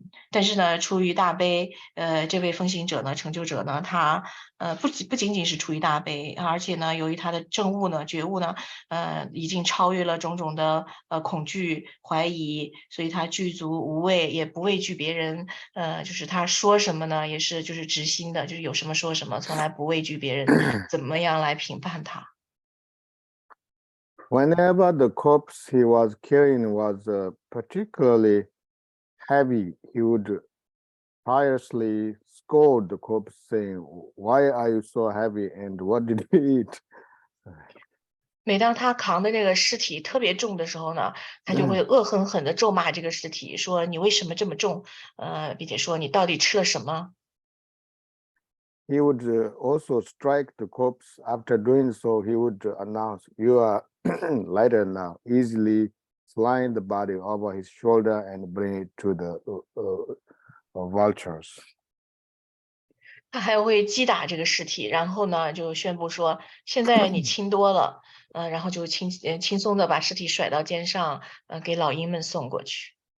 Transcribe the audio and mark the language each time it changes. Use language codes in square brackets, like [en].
[zh] 但是呢，出于大悲，这位风行者呢，成就者呢，他不仅仅是出于大悲，而且呢，由于他的证悟呢、觉悟呢，已经超越了种种的恐惧、怀疑，所以他具足无畏，也不畏惧别人。就是他说什么呢，也是就是直心的，就是有什么说什么，从来不畏惧别人怎么样来评判他。 [en] Whenever the corpse he was carrying was particularly heavy, he would piously scold the corpse, saying, "Why are you so heavy? And what did you eat?" [zh] 每当他扛的这个尸体特别重的时候呢，他就会恶狠狠地咒骂这个尸体，说你为什么这么重？并且说你到底吃了什么？ [en] He would also strike the corpse. After doing so, he would announce, "You are lighter now." Easily slide the body over his shoulder and bring it to the vultures. [zh] 他还会击打这个尸体，然后呢，就宣布说：“现在你轻多了。” 然后就轻松的把尸体甩到肩上，给老鹰们送过去。